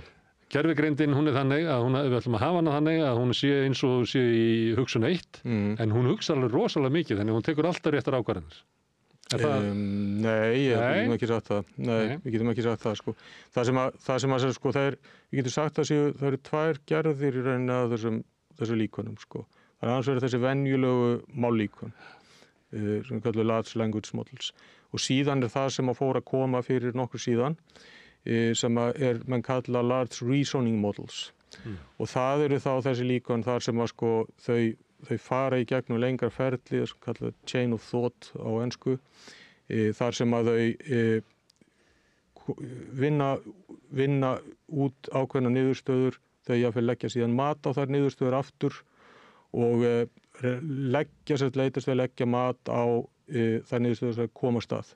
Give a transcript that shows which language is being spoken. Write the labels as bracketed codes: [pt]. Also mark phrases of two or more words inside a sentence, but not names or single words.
[is] Gervigreindin, hún er þannig að við ætlum að hafa hana þannig að hún sé eins og sé í hugsun eitt, en hún hugsa alveg rosalega mikið, þannig að hún tekur alltaf réttar ákvarðanir. Nei, við getum ekki sagt það. Við getum ekki sagt það, sko. Það sem að sko, við getum sagt að það eru 2 gerðir í rauninni að þessu líkunum, sko. Það er annars verið þessi venjulegu mállíkun sem við kallum [en] large language models [is] og síðan er það sem að fór að koma fyrir nokkur síðan sem að menn kalla [en] large reasoning models [is] og það eru þá þessi líkun þar sem að sko þau fara í gegnum lengra ferli sem kallað [en] chain of thought [is] á ensku þar sem að þau vinna út ákveðna niðurstöður þau jafnvel leggja síðan mat á þær niðurstöður aftur og leitast við að leggja mat á þær niðurstöður sem komast að.